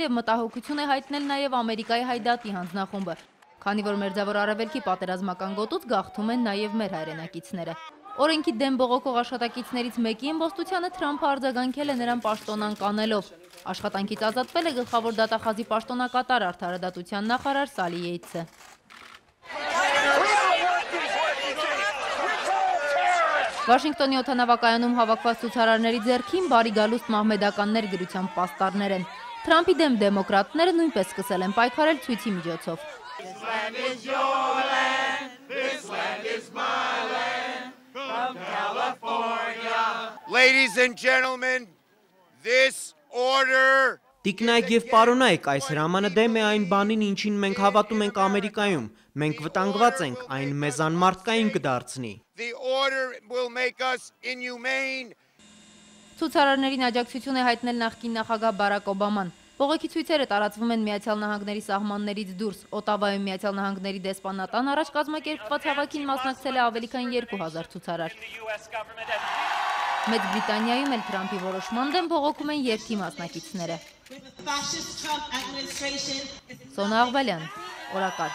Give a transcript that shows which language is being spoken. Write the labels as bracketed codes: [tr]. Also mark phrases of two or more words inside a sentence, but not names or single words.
[hy] եւ մտահոգություն է հայտնել նաեւ Ամերիկայի Հայդատի հանձնախումբը, քանի որ Մերձավոր Արևելքի պատերազմական գոտուց գաղթում են նաեւ մեր հայրենակիցները։ Օրենքի դեմ բողոքող աշխատակիցներից մեկի իմբոստությանը Թրամփը արձագանքել է նրան պաշտոնան կանելով։ Աշխատանքից ազատվել է գլխավոր դատախազի պաշտոնակատար արդարադատության նախարար Սալի Յեյթսը։ Վաշինգտոնի օդանավակայանում հավաքված ցուցարարների ձեռքին բարի գալուստ մահմեդականներ գրությամբ պաստառներ են։ Թրամփի դեմ դեմոկրատները նույնպես սկսել են պայքարել ցույցի միջոցով։ [en] Ladies and gentlemen, this order [hy] Տիկնայք և պարոնայք, այս հրամանը դեմ է այն բանին, ինչին մենք հավատում ենք Ամերիկայում։ Մենք վտանգված ենք, այն մեզ անմարդկային կդարձնի։ Ցուցարարներին աջակցություն է հայտնել նախկին նախագահ Բարակ Օբաման։ Բողոքի ցույցերը տարածվում են Միացյալ Նահանգների սահմաններից դուրս։ Օտավայում Միացյալ Նահանգների դեսպանատան առաջ կազմակերպված հավաքին մասնակցել է ավելի քան 2000 ցուցարար։ Մեծ Բրիտանիայում էլ Թրամփի որոշման դեմ բողոքում են երթի մասնակիցները։ Սոնա Աղվալյան, օրակարգ։